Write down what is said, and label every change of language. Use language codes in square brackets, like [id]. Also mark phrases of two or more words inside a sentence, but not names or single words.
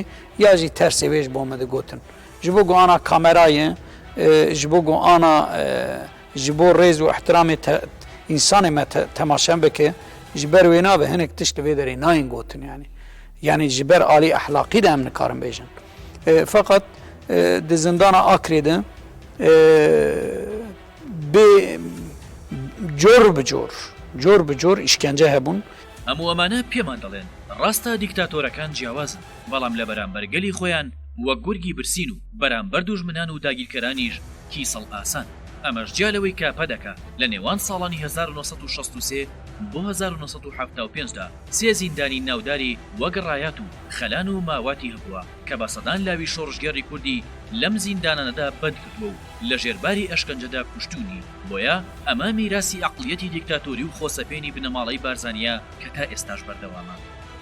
[ku] ya jî tersê wê ji bo me digotin ji bo guana kamerayê ji bo guana ji bo rêz û ihtiramê însanê me temaşen bike ji ber wê nabe hinek tişt li vê derê nayên gotin yanî ji ber alî ehlaqî de em nikarin bêjin feqet di zindana Akrê de bê cor bi cor îşkence hebûn [ckb] هەموو ئەمانە پێمان دەڵێن ڕاستە دیکتاتۆرەکان جیاوازن بەڵام لە بەرامبەر گەلی خۆیان وەک گورگی برسین و بەرامبەر دوژمنان و داگیرکەرانیش کیسەڵ ئاسان ئەمەش جیالەوەی کاپە دەکا لە نێوان ساڵانی 1963 بۆ 1975دا سێ زیندانی ناوداری وەک ڕایات و خەلان و ماواتی هەبووە کە بە سەدان لاوی شۆڕژگەڕی کوردی لەم زیندانانەدا بەدکردووە و لە ژێرباری ئەشکەنجەدا کوشتونی بۆیە ئەمە میراسی عەقڵیەتی دیکتاتۆری و خۆسەپێنی بنەماڵەی بارزانیە کە تا ئێستاش بەردەوامە